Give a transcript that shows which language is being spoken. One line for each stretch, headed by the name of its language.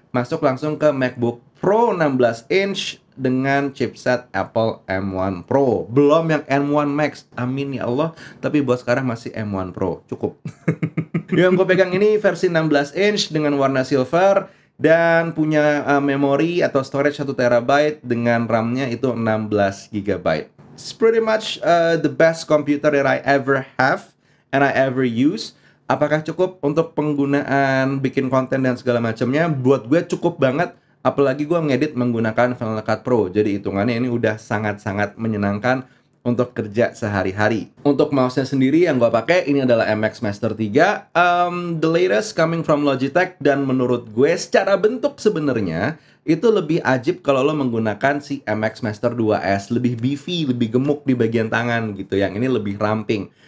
Indonesian: Masuk langsung ke MacBook Pro 16 inch dengan chipset Apple M1 Pro. Belum yang M1 Max, amin ya Allah. Tapi buat sekarang masih M1 Pro, cukup. Yang gue pegang ini versi 16 inch dengan warna silver, dan punya memori atau storage 1 TB dengan RAM-nya itu 16 GB.
English: It's pretty much the best computer that I ever have and I ever use.
Indonesian: Apakah cukup untuk penggunaan bikin konten dan segala macamnya? Buat gue cukup banget, apalagi gue ngedit menggunakan Final Cut Pro. Jadi hitungannya ini udah sangat-sangat menyenangkan untuk kerja sehari-hari. Untuk mouse-nya sendiri yang gue pakai ini adalah MX Master 3,
English: the latest coming from Logitech,
Indonesian: dan menurut gue secara bentuk sebenarnya itu lebih ajib kalau lo menggunakan si MX Master 2S, lebih beefy, lebih gemuk di bagian tangan gitu. Yang ini lebih ramping.